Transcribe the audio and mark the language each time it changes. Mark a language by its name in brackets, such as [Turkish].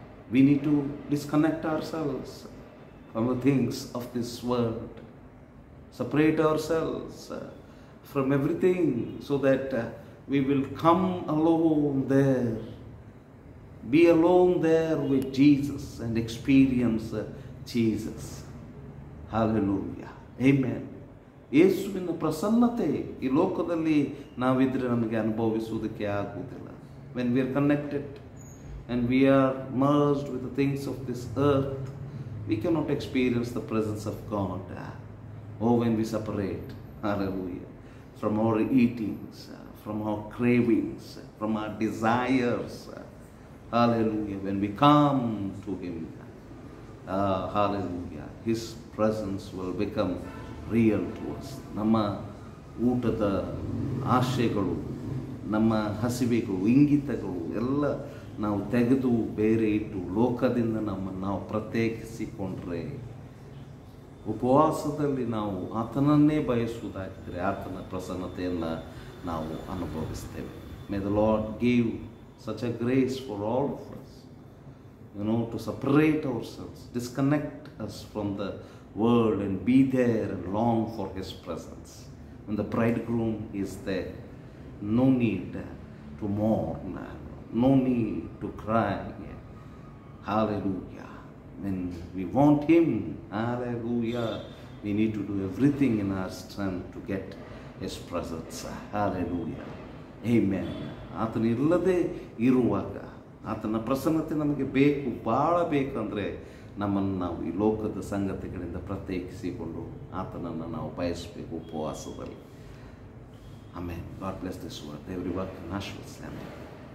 [English] We need to disconnect ourselves from the things of this world. Separate ourselves from everything so that we will come alone there. Be alone there with Jesus and experience Jesus. Hallelujah. Amen. [Kannada] ಯೇಸುವಿನ ಪ್ರಸನ್ನತೆ ಈ ಲೋಕದಲ್ಲಿ ನಾವಿದ್ರೆ ನಮಗೆ ಅನುಭವಿಸುವುದಕ್ಕೆ ಆಗುವುದಿಲ್ಲ. [English] When we are connected and we are merged with the things of this earth, we cannot experience the presence of God. Oh, when we separate, hallelujah, from our eatings, from our cravings, from our desires, hallelujah, when we come to him, hallelujah, his presence will become real to us. [Kannada] ನಮ್ಮ ಊಟದ ಆಶೆಗಳು, ನಮ್ಮ ಹಸಿವೆಗಳು, ಇಂಗಿತಗಳು ಎಲ್ಲ ನಾವು ತೆಗೆದು ಬೇರೆ ಇಟ್ಟು ಲೋಕದಿಂದ ನಾವು ಪ್ರತ್ಯೇಕಿಸಿಕೊಂಡ್ರೆ, ಉಪವಾಸದಲ್ಲಿ ನಾವು ಆತನನ್ನೇ ಬಯಸುವುದಾಗಿದ್ದರೆ ಆತನ ಪ್ರಸನ್ನತೆಯನ್ನು ನಾವು ಅನುಭವಿಸ್ತೇವೆ. [English] May the Lord give such a grace for all of us, to separate ourselves, disconnect us from the world and be there and long for his presence. When the bridegroom is there, no need to mourn, no need to cry. Hallelujah. When we want him, hallelujah, we need to do everything in our strength to get his presence. Hallelujah. Amen. [Kannada] ಆತನ ಇಲ್ಲದೆ ಇರುವಾಗ ಆತನ ಪ್ರಸನ್ನತೆ ನಮಗೆ ಬೇಕು, ಭಾಳ ಬೇಕಂದರೆ ನಮ್ಮನ್ನು ನಾವು ಈ ಲೋಕದ ಸಂಗತಿಗಳಿಂದ ಪ್ರತ್ಯೇಕಿಸಿಕೊಂಡು ಆತನನ್ನು ನಾವು ಬಯಸಬೇಕು ಉಪವಾಸದಲ್ಲಿ. ಆಮೇಲೆ [English] God bless this word. [Kannada] ದೇವರ ವಾಕ್ಯವನ್ನು ಆಶೀರ್ವದಿಸಲಿ. ಆಮೇಲೆ